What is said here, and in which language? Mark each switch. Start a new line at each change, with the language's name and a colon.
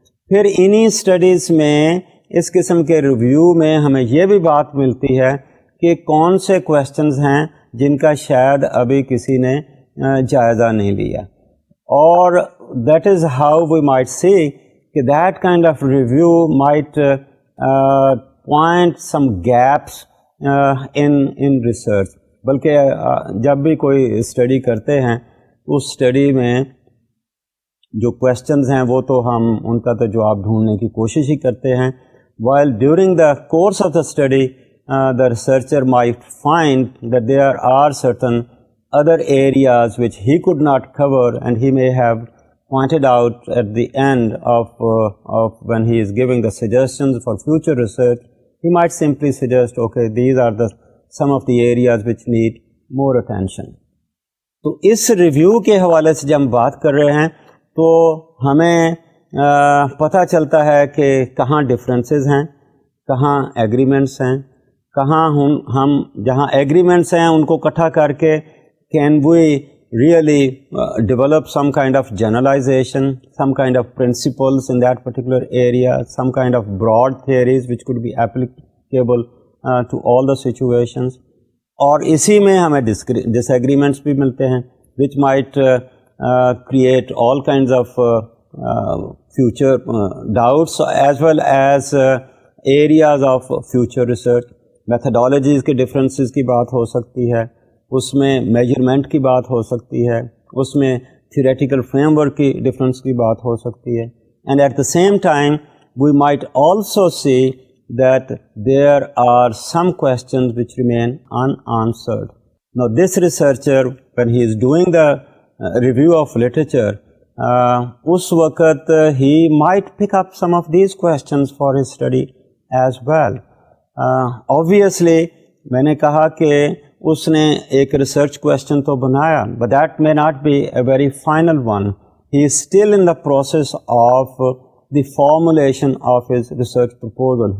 Urdu: پھر انہی اسٹڈیز میں اس قسم کے ریویو میں ہمیں یہ بھی بات ملتی ہے کہ کون سے کویسچنز ہیں جن کا شاید ابھی کسی نے جائزہ نہیں لیا، اور
English: That is how we might see کہ that kind of review might point some gaps in research.
Urdu: بلکہ جب بھی کوئی اسٹڈی کرتے ہیں اس اسٹڈی میں جو کویسچنز ہیں وہ تو ہم ان کا تو جواب ڈھونڈنے کی کوشش ہی کرتے ہیں.
English: while during the course of the study the researcher might find that there are certain other areas which he could not cover, and he may have pointed out at the end of when he is giving the suggestions for future research, he might simply suggest, okay, these are some of the areas which need more attention.
Urdu: تو اس review کے حوالے سے جب ہم بات کر رہے ہیں تو ہمیں پتہ چلتا ہے کہ کہاں ڈفرینسز ہیں, کہاں ایگریمنٹس ہیں, کہاں ہم جہاں ایگریمنٹس ہیں ان کو اکٹھا کر کے
English: Can we really develop some kind of generalization, some kind of principles in that particular area, some kind of broad theories which could be applicable to all the situations.
Urdu: اور اسی میں ہمیں disagreements بھی ملتے ہیں
English: which might create all kinds of future doubts as well as areas of future research.
Urdu: methodologies کے differences کی بات ہو سکتی ہے, اس میں میجرمنٹ کی بات ہو سکتی ہے, اس میں تھیوریٹیکل فریم ورک کی ڈفرینس کی بات ہو سکتی ہے.
English: And at the same time we might also see that there are some questions which remain unanswered. Now this researcher when he is doing the review of literature,
Urdu: اس وقت
English: he might pick up some of these questions for his study as well.
Urdu: Obviously میں نے کہا کہ اس نے ایک research question تو بنایا,
English: but that may not be a very final one. He is still in the process of the formulation of his research proposal.